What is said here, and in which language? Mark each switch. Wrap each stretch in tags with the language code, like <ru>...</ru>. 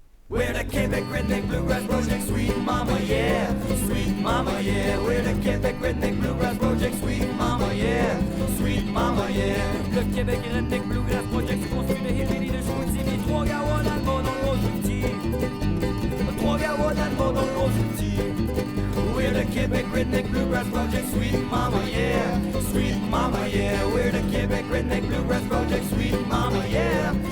<en>We're the Quebec Redneck Bluegrass Project, sweet mama, yeah. Sweet mama, yeah. We're the Quebec Redneck Bluegrass Project, sweet mama, yeah. Sweet mama, yeah.</en> <fr>Le Québec Redneck Bluegrass Project se construit de Hillbilly, de Chicoutimi, trois gawa dans le bord, dans le gros outil. Trois gawa dans le bord, dans le gros outil.</fr> <en>We're the Quebec Redneck Bluegrass Project, sweet mama, yeah. Sweet mama, yeah. We're the Quebec Redneck Bluegrass Project, sweet mama, yeah.</en>